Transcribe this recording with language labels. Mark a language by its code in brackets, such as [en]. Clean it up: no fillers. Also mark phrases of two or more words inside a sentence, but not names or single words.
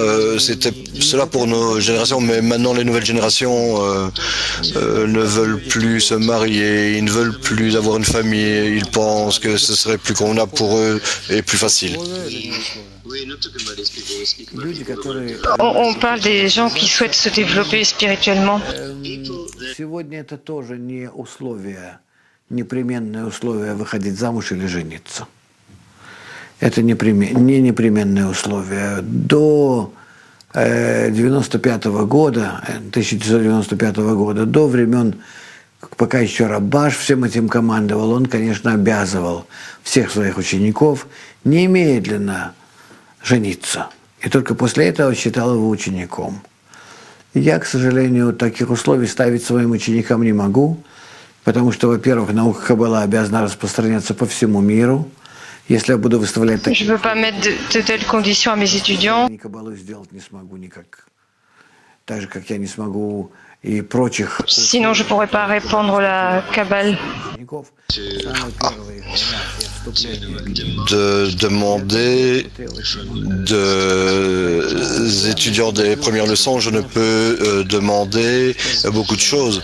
[fr] C'était cela pour nos générations, mais maintenant les nouvelles générations ne veulent plus se marier, ils ne veulent plus avoir une famille. Ils pensent que ce serait plus convenable pour eux et plus facile. On parle des gens qui souhaitent se développer spirituellement. [ru] Непременное условие выходить замуж или жениться. Это не непременное условие. До 1995 года, до времен, пока еще Рабаш всем этим командовал, он, конечно, обязывал всех своих учеников немедленно жениться. И только после этого считал его учеником. Я, к сожалению, таких условий ставить своим ученикам не могу, потому что, во-первых, наука Каббала обязана распространяться по всему миру. Если я буду выставлять такие... [fr] Je ne veux pas mettre de telles conditions à mes étudiants. [ru] Каббалу сделать не смогу никак. Так же, как я не смогу и прочих... [fr] Sinon, je ne pourrais pas répandre la Kabbale. De demander des étudiants des premières leçons, je ne peux demander beaucoup de choses.